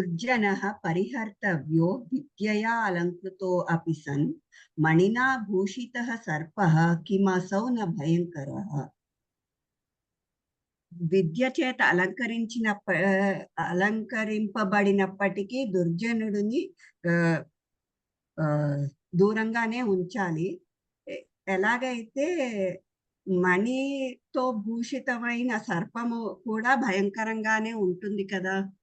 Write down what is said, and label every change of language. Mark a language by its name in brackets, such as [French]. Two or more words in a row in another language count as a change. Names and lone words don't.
[Sanskrit] दुर्जनः परिहर्तव्यो विद्यया अलङ्कृतो अपि सन् मणिना भूषितः सर्पः किमसौ न भयङ्करः. [Telugu] విద్య చేత అలంకరింపబడినప్పటికీ దుర్జనుడిని ఆహ్, ఆహ్, దూరంగానే ఉంచాలి. ఎ ఎలాగైతే మణితో భూషితమైన సర్పము కూడా భయంకరంగానే ఉంటుంది కదా!